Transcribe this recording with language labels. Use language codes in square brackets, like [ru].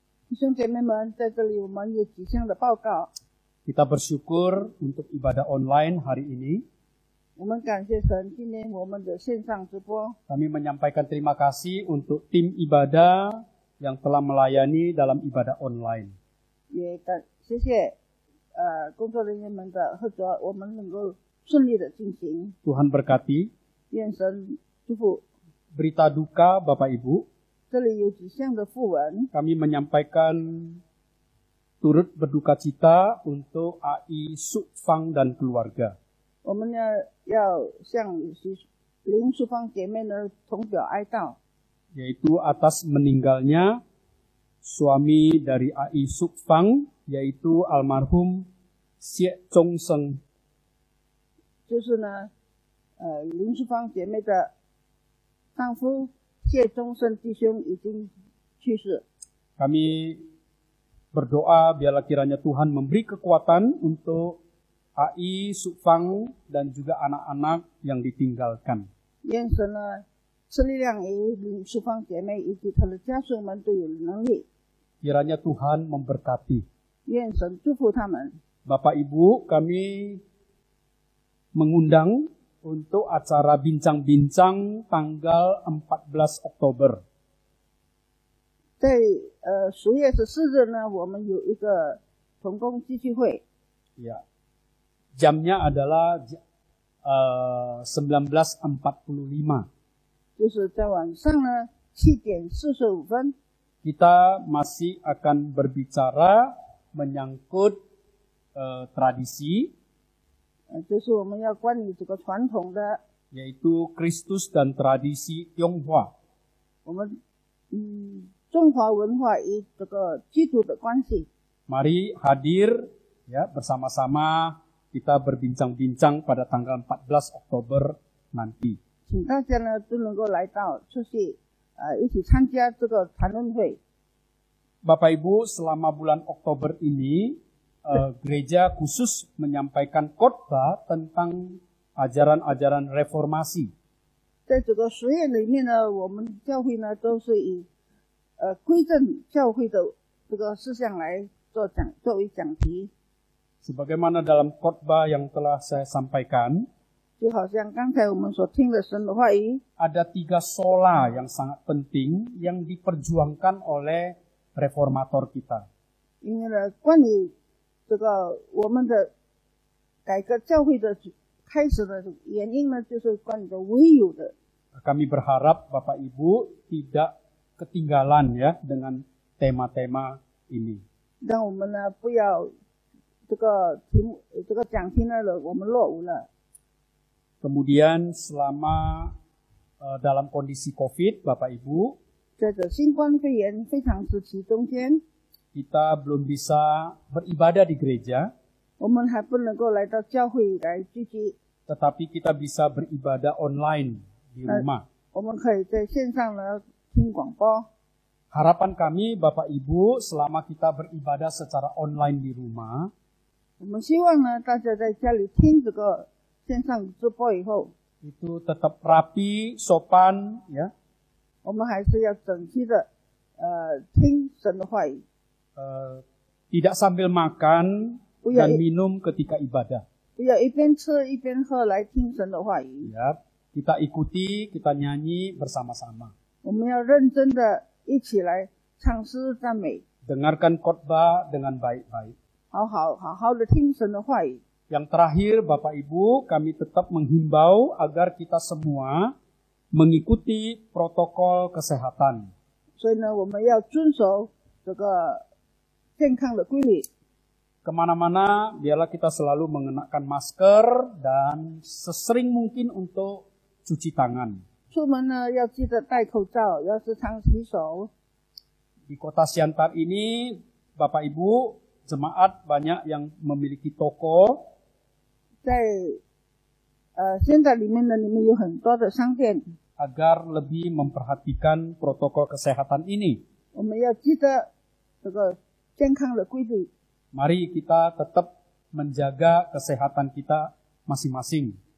[zh] 弟兄姐妹们，在这里我们有几项的报告。 [id] Kita bersyukur untuk ibadah online hari ini. [zh] 我们感谢神，今天我们的线上直播， [id] Kami menyampaikan terima kasih untuk tim ibadah yang telah melayani dalam ibadah online. [zh] 也谢谢工作人员们的合作，我们能够顺利的进行。 [id] Tuhan berkati. [zh] 愿神祝福。 [id] Berita duka Bapak Ibu, [zh] 这里有几项的讣文， [id] kami menyampaikan turut berduka cita untuk AI Sukfang dan keluarga. [zh] 我们呢要向林淑芳姐妹呢同表哀悼， [id] Yaitu atas meninggalnya suami dari AI Sukfang, yaitu almarhum Siek Chong Seng. [zh] 就是呢林淑芳姐妹的丈夫谢宗盛弟兄已经去世。 [id] Kami berdoa biarlah kiranya Tuhan memberi kekuatan untuk AI Sukfang dan juga anak-anak yang ditinggalkan. [zh] 愿神呢赐力量于林淑芳姐妹以及她的家属们都有能力， [id] Kiranya Tuhan memberkati. [zh] 愿神祝福他们。 [id] Bapak Ibu, kami mengundang untuk acara bincang-bincang tanggal 14 Oktober. [zh] 在10月14日呢，我们有一个同工聚聚会， [id] Ya. Jamnya adalah 19.45. [zh] 就是在晚上呢7:45。 [id] Kita masih akan berbicara menyangkut tradisi, [zh] 就是我们要关于这个传统的， [id] yaitu Kristus dan tradisi Tionghoa. [zh] 我们中华文化与这个基督的关系。 [id] Mari hadir ya bersama-sama kita berbincang-bincang pada tanggal 14 Oktober nanti. [zh] 请大家呢都能够来到，就是一起参加这个谈论会。 [id] Bapak Ibu, selama bulan Oktober ini gereja khusus menyampaikan khotbah tentang ajaran-ajaran reformasi. [zh] 在这个10月里面呢，我们教会呢都是以归正教会的这个事项来作为讲题。 [id] Sebagaimana dalam khotbah yang telah saya sampaikan, [zh] 就好像刚才我们所听的神的话语， [id] ada 3 sola yang sangat penting yang diperjuangkan oleh reformator kita. [zh] 因为呢，关于这个我们的改革教会的开始的原因呢，就是关于的唯有的。 [id] Kami berharap Bapak Ibu tidak ketinggalan ya dengan tema-tema ini. [zh] 让我们呢不要这个题目这个讲题呢我们落伍了。 [id] Kemudian selama dalam kondisi COVID, Bapak Ibu, [zh] 在这新冠肺炎非常时期中间， [id] kita belum bisa beribadah di gereja, [zh] 我们还不能够来到教会来聚集， [id] tetapi kita bisa beribadah online di rumah. [zh] 我们可以在线上呢听广播。 [id] Harapan kami Bapak Ibu selama kita beribadah secara online di rumah, [zh] 我们希望呢大家在家里听这个线上直播以后， [id] itu tetap rapi, sopan, ya, [zh] 我们还是要整齐的听神的话语， [id] tidak sambil makan Iya, dan minum ketika ibadah. [zh] 不要一边吃一边喝来听神的话语。 [id] Ya, kita ikuti, kita nyanyi bersama-sama. [zh] 我们要认真的一起来唱诗赞美， [id] Dengarkan khotbah dengan baik-baik. [zh] 好好的听神的话语。 [id] Yang terakhir, Bapak Ibu, kami tetap menghimbau agar kita semua mengikuti protokol kesehatan. [zh] 所以呢，我们要遵守这个健康的规律。 [id] Kemana-mana, biarlah kita selalu mengenakan masker dan sesering mungkin untuk cuci tangan. [zh] 出门呢要记得戴口罩，要时常洗手。 [id] Di kota Siantar ini, Bapak Ibu, jemaat banyak yang memiliki toko. [zh] 在现在里面呢，里面有很多的商店， [id] agar lebih memperhatikan protokol kesehatan ini. [zh] 我们要记得这个健康的规律。 [id] Mari kita tetap menjaga kesehatan kita masing-masing.